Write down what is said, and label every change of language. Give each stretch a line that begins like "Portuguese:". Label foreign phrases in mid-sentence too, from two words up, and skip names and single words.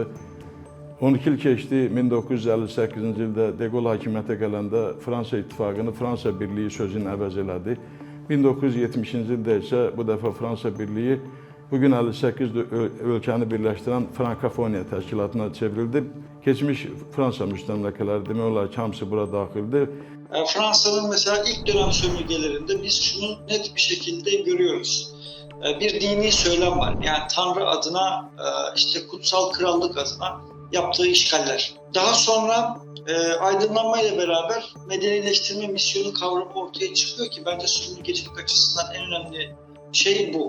Azerbaijani: 12 il keçdi, 1958-ci ildə De Gaulle hakimiyyətə gələndə Fransa İttifaqını Fransa Birliyi sözü ilə əvəz elədi. 1970-ci ildə isə bu dəfə Fransa Birliyi bugün 58 ölkəni birləşdirən Frankofoniya təşkilatına çevrildi. Keçmiş Fransa müstəmləkələri demək olar ki, hamısı bura daxildir.
Turkish: Fransa'nın mesela ilk dönem sömürgelerinde biz şunu net bir şekilde görüyoruz. Bir dini söylem var. Yani Tanrı adına, işte kutsal krallık adına yaptığı işgaller. Daha sonra aydınlanmayla beraber medenileştirme misyonu kavramı ortaya çıkıyor ki bence sömürgecilik açısından en önemli şey bu.